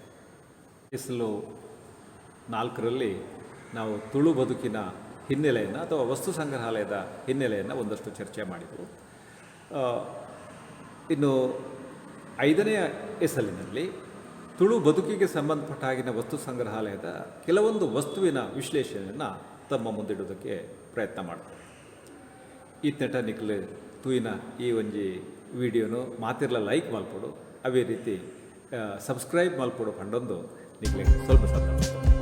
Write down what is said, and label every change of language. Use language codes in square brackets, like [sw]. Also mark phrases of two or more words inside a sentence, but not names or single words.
[kn] ಇಸಲು 4ರಲ್ಲಿ ನಾವು ತುಳು ಬದುಕಿನ ಹಿನ್ನೆಲೆಯನ್ನು ಅಥವಾ ವಸ್ತು ಸಂಗ್ರಹಾಲಯದ ಹಿನ್ನೆಲೆಯನ್ನು ಒಂದಷ್ಟು ಚರ್ಚೆ ಮಾಡಿದೆವು. ಇನ್ನು 5ನೆಯ ಎಸಲಿನಲ್ಲಿ ತುಳು ಬದುಕಿಗೆ ಸಂಬಂಧಪಟ್ಟ ಹಾಗಿನ ವಸ್ತು ಸಂಗ್ರಹಾಲಯದ ಕೆಲವೊಂದು ವಸ್ತುವಿನ ವಿಶ್ಲೇಷಣೆಯನ್ನು ತಮ್ಮ ಮುಂದಿಡೋದಕ್ಕೆ ಪ್ರಯತ್ನ ಮಾಡ್ತಾರೆ. [tcy] ಇತ್ನೆಟ ನಿಕ್ಲು ತೂಯಿನ ಈ ಒಂಜಿ ವಿಡಿಯೋನು ಮಾತಿರ್ಲ ಲೈಕ್ ಮಲ್ಪೊಡು, ಅವೇ ರೀತಿ ಸಬ್ಸ್ಕ್ರೈಬ್ ಮಲ್ಪೊಡು ಪಂಡೊಂದು ನಿಕ್ಲೆ ಸ್ವಲ್ಪ ಸಂದರ್ಭ